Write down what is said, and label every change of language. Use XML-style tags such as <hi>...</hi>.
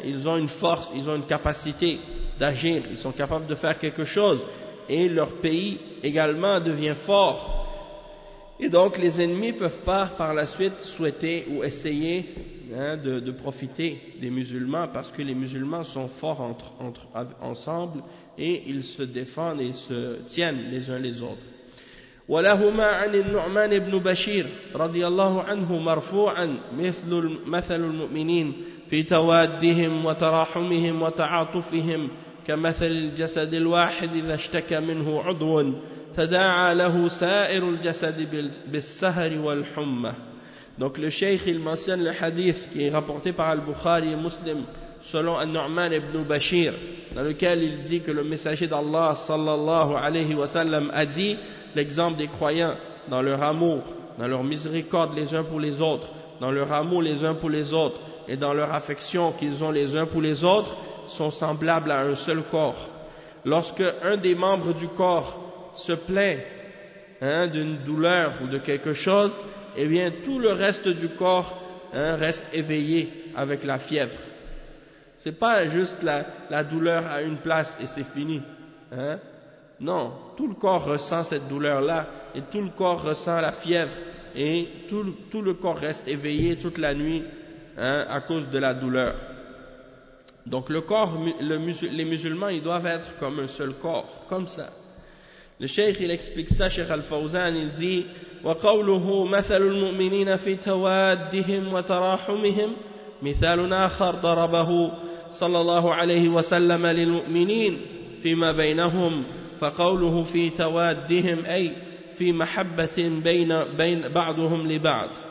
<fr>Ils ont une force, ils ont une capacité d'agir, ils sont capables de faire quelque chose et leur pays également devient fort. Et donc les ennemis ne peuvent pas par la suite souhaiter ou essayer hein, de profiter des musulmans parce que les musulmans sont forts ensemble et ils se défendent et se tiennent les uns les autres.</fr> <ar>ولهما عن النعمان بن بشير رضي الله عنه مرفوعا مثل مثل المؤمنين في توادهم وتراحمهم وتعاطفهم كمثل الجسد الواحد إذا اشتكى منه عضو تداعى له سائر الجسد بالسهر والحمى.</ar> <fr>Donc le cheikh il mentionne le hadith qui est rapporté par Al-Bukhari et Muslim selon An-Nu'man ibn Bashir dans lequel il dit que le messager d'Allah sallallahu alayhi wa sallam a dit l'exemple des croyants dans leur amour, dans leur miséricorde les uns pour les autres, dans leur amour les uns pour les autres et dans leur affection qu'ils ont les uns pour les autres sont semblables à un seul corps. Lorsque un des membres du corps se plaint hein, d'une douleur ou de quelque chose, eh bien tout le reste du corps hein, reste éveillé avec la fièvre. C'est pas juste la douleur à une place et c'est fini. Hein? Non, tout le corps ressent cette douleur-là et tout le corps ressent la fièvre et tout le corps reste éveillé toute la nuit hein, à cause de la douleur. Donc le corps, les musulmans, ils doivent être comme un seul corps, comme ça. Le cheikh il explique ça, cheikh Al-Fawzan, il dit</fr> <ar>وَقَوْلُهُ مَثَلُ الْمُؤْمِنِينَ فِي تَوَادِّهِمْ وَتَرَاحُمِهِمْ مِثَالٌ آخَرَ ضَرَبَهُ صَلَّى اللَّهُ عَلَيْهِ وَسَلَّمَ لِلْمُؤْمِنِينَ فِيمَا بَيْنَهُمْ فقوله في توادهم أي في محبة بين بعضهم لبعض</ar>